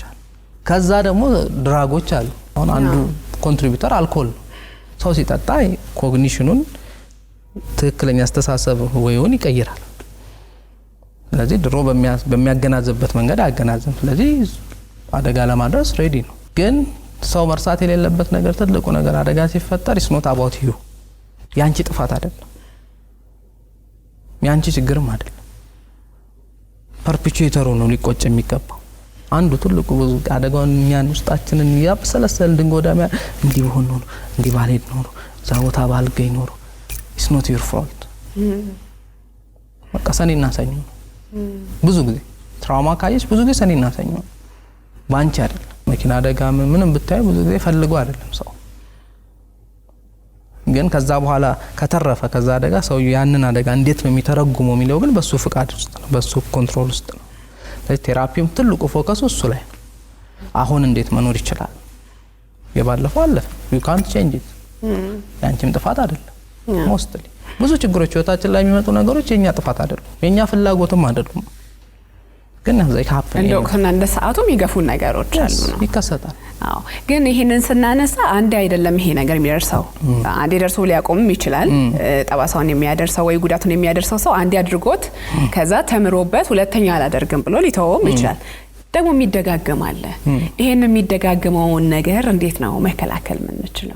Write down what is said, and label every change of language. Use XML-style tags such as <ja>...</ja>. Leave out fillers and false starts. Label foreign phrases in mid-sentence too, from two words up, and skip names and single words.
<am>አሉ። ከዛ ደግሞ ድራጎች አሉ። አሁን አንዱ ኮንትሪቢዩተር አልኮል ነው። ሰው ሲጠጣ ኮግኒሽኑን ትክክለኛ አስተሳሰብ ወይውን ይቀይራል። ስለዚህ ድሮ በሚያገናዝብበት መንገድ አያገናዝም። ስለዚህ አደጋ ለማድረስ ሬዲ ነው። ግን ሰው መርሳት የሌለበት ነገር ትልቁ ነገር አደጋ ሲፈጠር</am> <en>is not about you</en> <am>ያንቺ ጥፋት አይደለም፣ ያንቺ ችግርም አይደለም። ፐርፔቹዌተሩ ነው ሊቆጭ የሚገባው። አንዱ ትልቁ ብዙ አደጋውን እኛን ውስጣችንን ያብሰለሰል ድንጎዳማ እንዲህ ሆኖ ነው እንዲህ ባልሄድ ነው ዛውታ ባልገኝ ነው</am> <en>is not your fault።</en> <am>በቃ ሰኔና ሰኞ ብዙ ጊዜ ትራውማ ካየሽ ብዙ ጊዜ ሰኔና ሰኞ ባንቺ አይደለም። መኪና አደጋ ምንም ብታይ ብዙ ጊዜ ፈልጎ አይደለም ሰው። ግን ከዛ በኋላ ከተረፈ ከዛ አደጋ ሰው ያንን አደጋ እንዴት ነው የሚተረጉመው የሚለው ግን በሱ ፍቃድ ውስጥ ነው፣ በሱ ኮንትሮል ውስጥ ነው። ስለዚህ ቴራፒውም ትልቁ ፎከሱ እሱ ላይ ነው። አሁን እንዴት መኖር ይችላል? የባለፈው አለፈ፣</am> <en>you can't change it።</en> <am>ያንቺም ጥፋት አይደለም። ሞስትሊ ብዙ ችግሮች ህይወታችን ላይ የሚመጡ ነገሮች የኛ ጥፋት አይደሉም፣ የኛ ፍላጎትም አይደሉም። ግን</am> <en>they happen</en> <am>እንደውና እንደ ሰዓቱ የሚገፉ ነገሮች አሉ ነው ይከሰታል። አዎ ግን ይሄንን ስናነሳ አንዴ አይደለም ይሄ ነገር የሚደርሰው። አንዴ ደርሶ ሊያቆምም ይችላል። ጠባሳውን የሚያደርሰው ወይ ጉዳቱን የሚያደርሰው ሰው አንዴ አድርጎት ከዛ ተምሮበት ሁለተኛ አላደርግም ብሎ ሊተውም ይችላል። ደግሞ የሚደጋገም አለ። ይሄን የሚደጋገመውን ነገር እንዴት ነው መከላከል የምንችለው?</am>